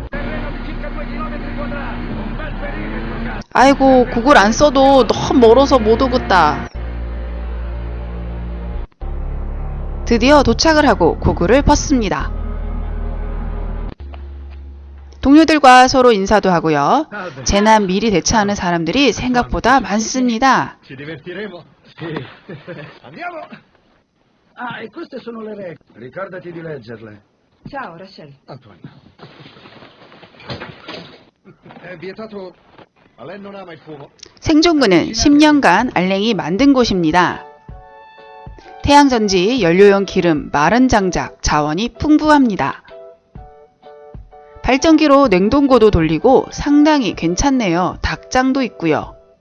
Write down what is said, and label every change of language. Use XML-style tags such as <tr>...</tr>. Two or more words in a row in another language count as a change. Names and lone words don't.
<ko>아이고, 구글 안 써도 너무 멀어서 못 오겠다. 드디어 도착을 하고 구글을 펐습니다. 동료들과 서로 인사도 하고요. 재난 미리 대처하는 사람들이 생각보다 많습니다.</ko> <it>Ciao, Rachel. Antoine. È vietato. A lei non ama il fumo?</it> <ko>생존군은 10년간 알랭이 만든 곳입니다. 태양전지, 연료용 기름, 마른 장작, 자원이 풍부합니다. 발전기로 냉동고도 돌리고 상당히 괜찮네요. 닭장도 있고요.</ko>